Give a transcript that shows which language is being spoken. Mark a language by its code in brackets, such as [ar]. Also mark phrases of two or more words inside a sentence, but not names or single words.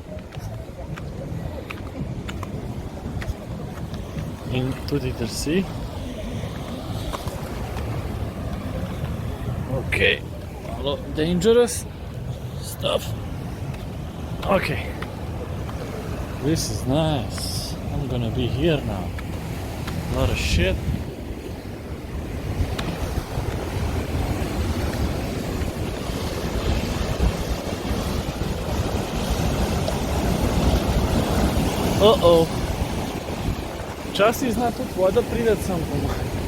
[sl] In tudi drsi. [en] Ok, malo dangerous stuff. Ok, this is nice. I'm gonna be here now. A lot of shit. Uh-oh. [sl] Včasih zna tudi voda prideti sem po maj.